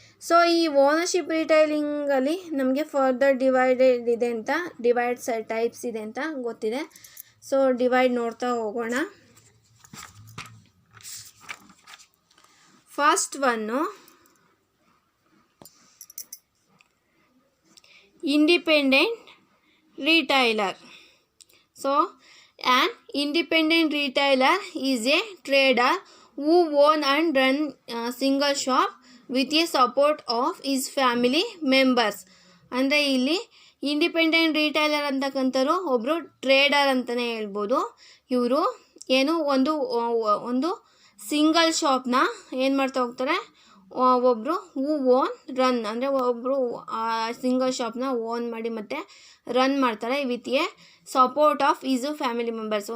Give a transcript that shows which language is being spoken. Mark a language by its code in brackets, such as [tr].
[kn] So ಈ ownership ರೀಟೈಲಿಂಗಲ್ಲಿ ನಮಗೆ further divided ಇದೆ ಅಂತ, ಡಿವೈಡ್ಸ್ ಟೈಪ್ಸ್ ಇದೆ ಅಂತ ಗೊತ್ತಿದೆ. ಸೊ ಡಿವೈಡ್ ನೋಡ್ತಾ ಹೋಗೋಣ. First one [en] independent retailer. So an independent retailer is a trader who own and run a single shop with a support of his family members. [kn] ಅಂದರೆ ಇಲ್ಲಿ independent retailer ಅಂತಕ್ಕಂಥವ್ರು ಒಬ್ಬರು trader ಅಂತಲೇ ಹೇಳ್ಬೋದು. ಇವರು ಏನು ಒಂದು ಸಿಂಗಲ್ ಶಾಪ್ನ ಏನು ಮಾಡ್ತಾ ಹೋಗ್ತಾರೆ, ಒಬ್ಬರು [en] who own run [kn] ಅಂದರೆ ಒಬ್ಬರು ಆ ಸಿಂಗಲ್ ಶಾಪ್ನ ಓನ್ ಮಾಡಿ ಮತ್ತು ರನ್ ಮಾಡ್ತಾರೆ [en] With a support of his family members.